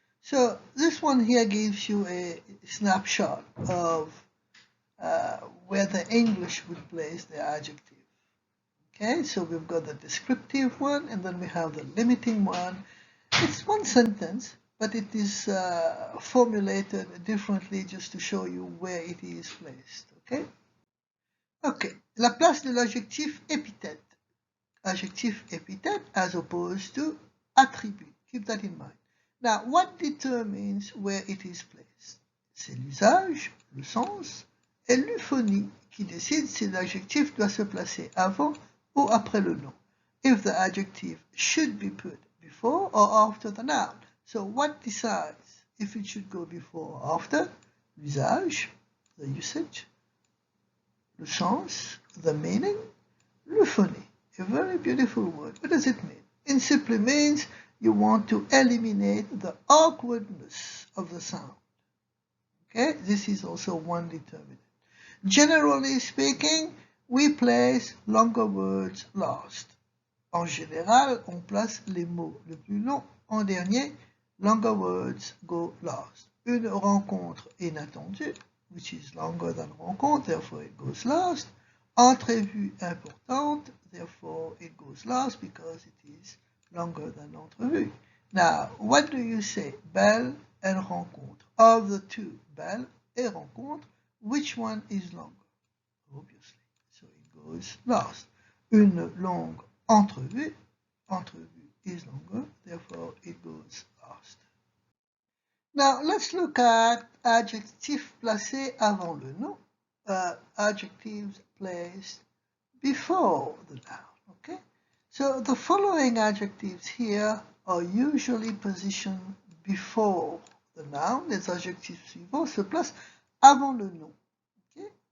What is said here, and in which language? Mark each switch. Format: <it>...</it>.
<en>So this one here gives you a snapshot of where the English would place the adjective. Okay, so we've got the descriptive one, and then we have the limiting one. It's one sentence, but it is formulated differently just to show you where it is placed. Okay?</en> <fr>Okay, la place de l'adjectif épithète. Adjectif épithète</fr> <en>as opposed to attribute. Keep that in mind. Now, what determines where it is placed?</en> <fr>C'est l'usage, le sens, et l'euphonie qui décide si l'adjectif doit se placer avant ou après le nom,</fr> <en>if the adjective should be put before or after the noun. So what decides if it should go before or after?</en> <fr>L'usage,</fr> <en>the usage,</en> <fr>le sens,</fr> <en>the meaning,</en> <fr>l'euphonie.</fr> <en>A very beautiful word. What does it mean? It simply means you want to eliminate the awkwardness of the sound. Okay, this is also one determinant. Generally speaking, we place longer words last.</en> <fr>En général, on place les mots le plus long en dernier.</fr> <en>Longer words go last.</en> <fr>Une rencontre inattendue,</fr> <en>which is longer than rencontre, therefore it goes last.</en> <fr>Entrevue importante,</fr> <en>therefore it goes last because it is longer than entrevue. Now, what do you say? Belle and rencontre. Of the two,</en> <fr>belle et rencontre,</fr> <en>which one is longer? Obviously. So it goes last.</en> <fr>Une longue entrevue.</fr> <en>Entrevue is longer, therefore it goes Now, let's look at</en> <fr>adjectifs placés avant le nom,</fr> <en>adjectives placed before the noun, okay? So the following adjectives here are usually positioned before the noun.</en> <fr>Les adjectifs suivants se placent avant le nom, okay?</fr>